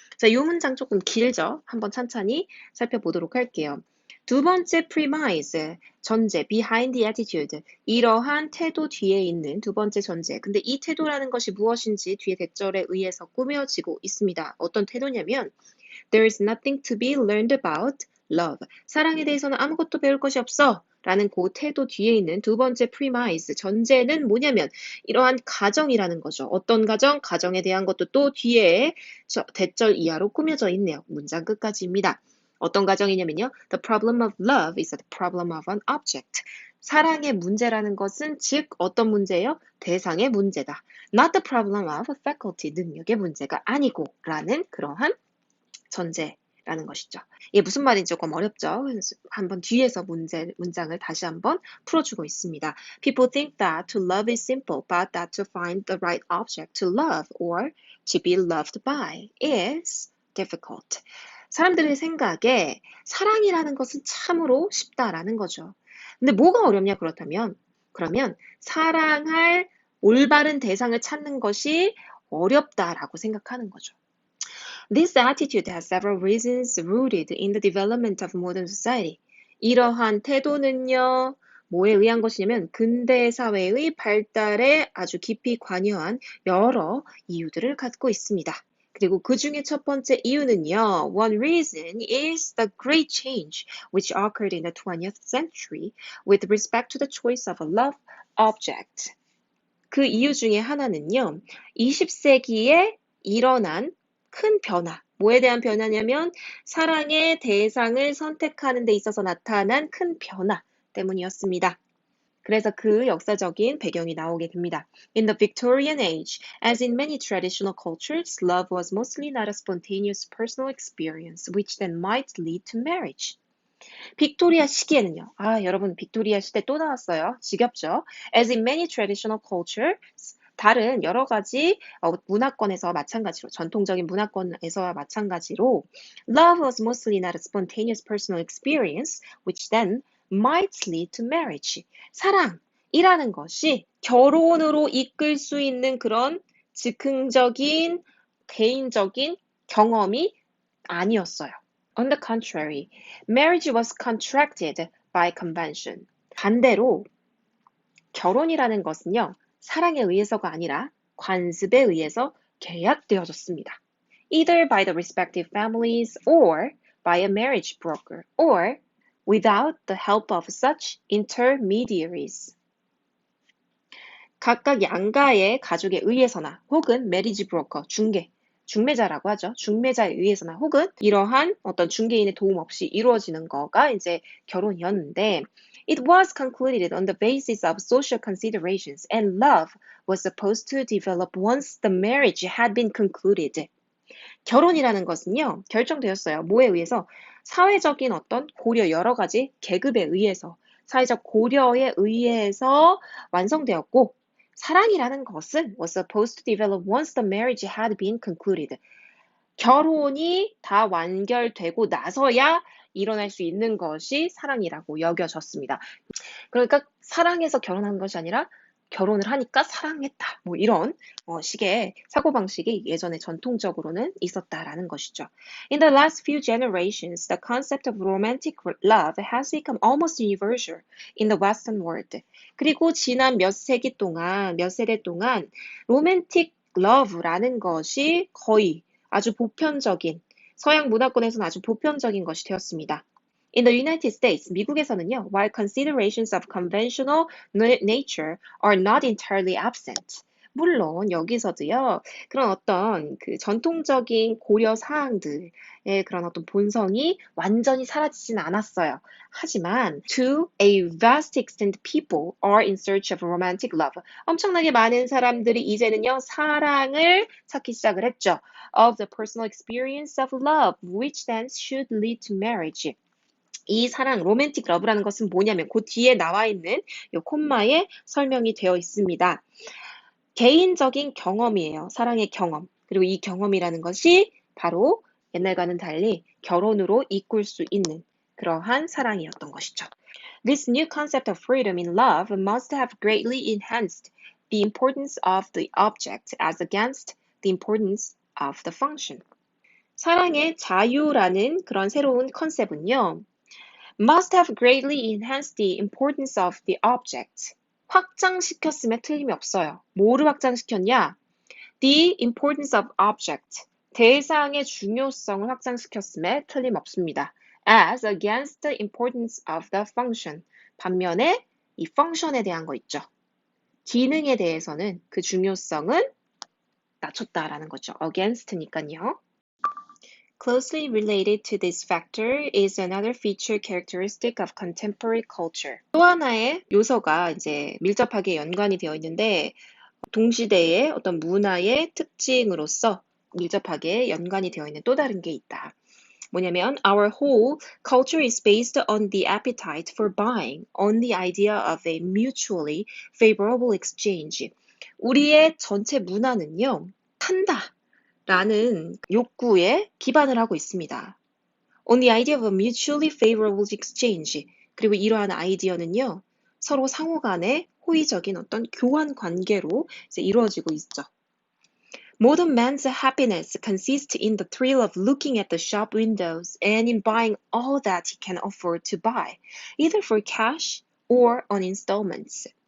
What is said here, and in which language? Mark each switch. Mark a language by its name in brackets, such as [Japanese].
[Korean] 자, 이 문장 조금 길죠? 한번 천천히 살펴보도록 할게요. 두 번째 premise, 전제, [English] behind the attitude, [Korean] 이러한 태도 뒤에 있는 두 번째 전제. 근데 이 태도라는 것이 무엇인지 뒤에 대절에 의해서 꾸며지고 있습니다. 어떤 태도냐면 [English] There is nothing to be learned about love. [Korean] 사랑에 대해서는 아무것도 배울 것이 없어. 라는 그 태도 뒤에 있는 두 번째 premise, 전제는 뭐냐면 이러한 가정이라는 거죠. 어떤 가정? 가정에 대한 것도 또 뒤에 대절 이하로 꾸며져 있네요. 문장 끝까지입니다. 어떤 가정이냐면요. [English] The problem of love is the problem of an object. [Korean] 사랑의 문제라는 것은 즉 어떤 문제예요? 대상의 문제다. [English] Not the problem of a faculty. [Korean] 능력의 문제가 아니고 라는 그러한 전제라는 것이죠. 이게 무슨 말인지 조금 어렵죠? 한번 뒤에서 문장을 다시 한번 풀어주고 있습니다. [English] People think that to love is simple, but that to find the right object to love or to be loved by is difficult. [Korean] 사람들의 생각에 사랑이라는 것은 참으로 쉽다라는 거죠. 근데 뭐가 어렵냐 그렇다면 그러면 사랑할 올바른 대상을 찾는 것이 어렵다라고 생각하는 거죠. [English] This attitude has several reasons rooted in the development of modern society. [Korean] 이러한 태도는요, 뭐에 의한 것이냐면 근대 사회의 발달에 아주 깊이 관여한 여러 이유들을 갖고 있습니다. 그리고 그 중에 첫 번째 이유는요, [English] one reason is the great change which occurred in the 20th century with respect to the choice of a love object. [Korean] 그 이유 중에 하나는요, 20세기에 일어난 큰 변화. 뭐에 대한 변화냐면 사랑의 대상을 선택하는 데 있어서 나타난 큰 변화 때문이었습니다. 그래서 그 역사적인 배경이 나오게 됩니다. [English] In the Victorian age, as in many traditional cultures, love was mostly not a spontaneous personal experience, which then might lead to marriage. [Korean] 빅토리아 시기에는요. 아, 여러분 빅토리아 시대 또 나왔어요. 지겹죠? [English] As in many traditional cultures, [Korean] 다른 여러 가지 문화권에서 마찬가지로 전통적인 문화권에서와 마찬가지로 [English] love was mostly not a spontaneous personal experience, which then might lead to marriage. [Korean] 사랑이라는 것이 결혼으로 이끌 수 있는 그런 즉흥적인 개인적인 경험이 아니었어요. [English] On the contrary, marriage was contracted by convention. [Korean] 반대로 결혼이라는 것은요, 사랑에 의해서가 아니라 관습에 의해서 계약되어졌습니다. [English] Either by the respective families or by a marriage broker or without the help of such intermediaries. [Korean] 각각 양가의 가족에 의해서나 혹은 메리지 브로커, 중매자라고 하죠. 중매자에 의해서나 혹은 이러한 어떤 중개인의 도움 없이 이루어지는 거가 이제 결혼이었는데 [English] It was concluded on the basis of social considerations and love was supposed to develop once the marriage had been concluded. [Korean] 결혼이라는 것은요, 결정되었어요. 뭐에 의해서? 사회적인 어떤 고려 여러 가지 계급에 의해서, 사회적 고려에 의해서 완성되었고, 사랑이라는 것은 [English] was supposed to develop once the marriage had been concluded. [Korean] 결혼이 다 완결되고 나서야 일어날 수 있는 것이 사랑이라고 여겨졌습니다. 그러니까 사랑해서 결혼한 것이 아니라 결혼을 하니까 사랑했다. 뭐 이런 식의 사고방식이 예전에 전통적으로는 있었다라는 것이죠. [English] In the last few generations, the concept of romantic love has become almost universal in the Western world. [Korean] 그리고 지난 몇 세대 동안 로맨틱 러브라는 것이 거의 아주 보편적인, 서양 문화권에서는 아주 보편적인 것이 되었습니다. [English] In the United States, [Korean] 미국에서는요, [English] while considerations of conventional nature are not entirely absent. [Korean] 물론 여기서도요, 그런 어떤 그 전통적인 고려 사항들의 그런 어떤 본성이 완전히 사라지진 않았어요. 하지만 [English] to a vast extent people are in search of romantic love. [Korean] 엄청나게 많은 사람들이 이제는요, 사랑을 찾기 시작을 했죠. [English] Of the personal experience of love, which then should lead to marriage. [Korean] 이 사랑, 로맨틱 러브라는 것은 뭐냐면 그 뒤에 나와 있는 이 콤마에 설명이 되어 있습니다. 개인적인 경험이에요. 사랑의 경험. 그리고 이 경험이라는 것이 바로 옛날과는 달리 결혼으로 이끌 수 있는 그러한 사랑이었던 것이죠. [English] This new concept of freedom in love must have greatly enhanced the importance of the object as against the importance of the function. [Korean] 사랑의 자유라는 그런 새로운 컨셉은요. [English] must have greatly enhanced the importance of the object. [Korean] 확장시켰음에 틀림이 없어요. 뭐를 확장시켰냐? [English] The importance of object. [Korean] 대상의 중요성을 확장시켰음에 틀림없습니다. [English] As against the importance of the function. [Korean] 반면에 이 function에 대한 거 있죠. 기능에 대해서는 그 중요성은 낮췄다라는 거죠. against니까요. [English] Closely related to this factor is another feature characteristic of contemporary culture. [Korean] 또 하나의 요소가 이제 밀접하게 연관이 되어 있는데 동시대의 어떤 문화의 특징으로서 밀접하게 연관이 되어 있는 또 다른 게 있다. 뭐냐면 [English] our whole culture is based on the appetite for buying, on the idea of a mutually favorable exchange. [Korean] 우리의 전체 문화는요, 산다. 라는 욕구에 기반을 하고 있습니다. [English] On the idea of a mutually favorable exchange. [Korean] 그리고 이러한 아이디어는요, 서로 상호 간의 호의적인 어떤 교환 관계로 이제 이루어지고 있죠. [English] Modern man's happiness consists in the thrill of looking at the shop windows and in buying all that he can afford to buy, either for cash or on installments.